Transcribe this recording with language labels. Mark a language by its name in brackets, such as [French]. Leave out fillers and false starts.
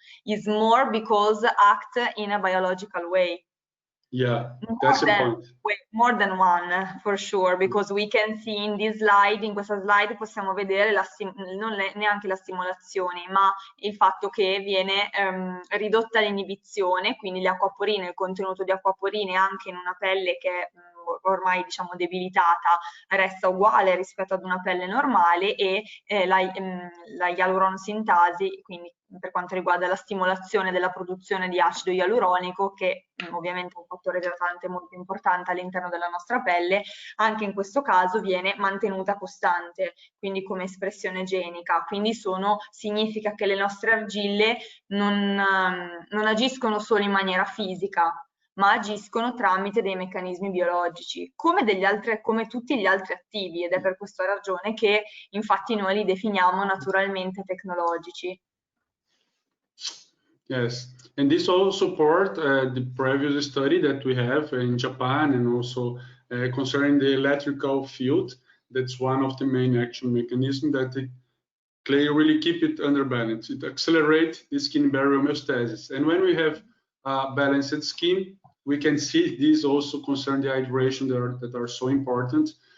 [English] It's more because act in a biological way. Yeah, that's the point. More than one, for sure, because we can see in this slide, [Italian] in questa slide possiamo vedere non neanche la stimolazione, ma il fatto che viene ridotta l'inibizione, quindi le acquaporine, il contenuto di acquaporine anche in una pelle che è ormai diciamo debilitata resta uguale rispetto ad una pelle normale, e la ialuronosintasi, quindi per quanto riguarda la stimolazione della produzione di acido ialuronico, che ovviamente è un fattore idratante molto importante all'interno della nostra pelle, anche in questo caso viene mantenuta costante, quindi come espressione genica. Quindi significa che le nostre argille non agiscono solo in maniera fisica, ma agiscono tramite dei meccanismi biologici, come tutti gli altri attivi, ed è per questa ragione che infatti noi li definiamo naturalmente tecnologici. [English] Yes, and this all support the previous study that we have in Japan, and also concerning the electrical field. That's one of the main action mechanisms that the clay really keep it under balance. It accelerates the skin barrier homeostasis. And when we have balanced skin, we can see this also concern the hydration that are so important.